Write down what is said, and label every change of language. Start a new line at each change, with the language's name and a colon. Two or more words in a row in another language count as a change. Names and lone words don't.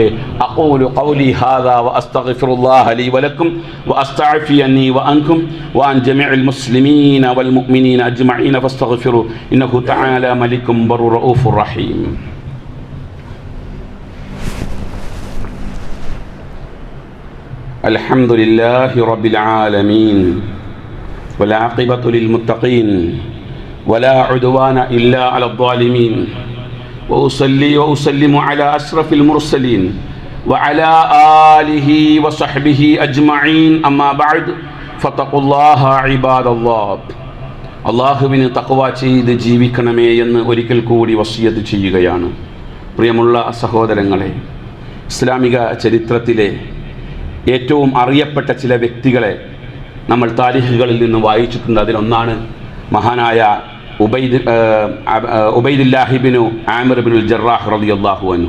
Arabic: أقول قولي هذا وأستغفر الله لي ولكم وأستعفيني وعنكم وعن جميع المسلمين والمؤمنين أجمعين فاستغفروه إنه تعالى ملك بر رؤوف رحيم. الحمد لله رب العالمين والعاقبة للمتقين ولا عدوان إلا على الظالمين وأصلي وأسلم على أشرف المرسلين وعلى آله وصحبه أجمعين أما بعد فاتقوا الله عباد الله.
Malayalam: അള്ളാഹുവിന് തഖ്വ ചെയ്ത് ജീവിക്കണമേ എന്ന് ഒരിക്കൽ കൂടി വസിയത്ത് ചെയ്യുകയാണ്. പ്രിയമുള്ള സഹോദരങ്ങളെ, ഇസ്ലാമിക ചരിത്രത്തിലെ ഏറ്റവും അറിയപ്പെട്ട ചില വ്യക്തികളെ നമ്മൾ താരിഖുകളിൽ നിന്ന് വായിച്ചിട്ടുണ്ട്. അതിലൊന്നാണ് മഹാനായ ഉബൈദുല്ലാഹി ഇബ്നു ആമിർ ഇബ്നുൽ ജറാഹ്
Arabic: رضي الله عنه.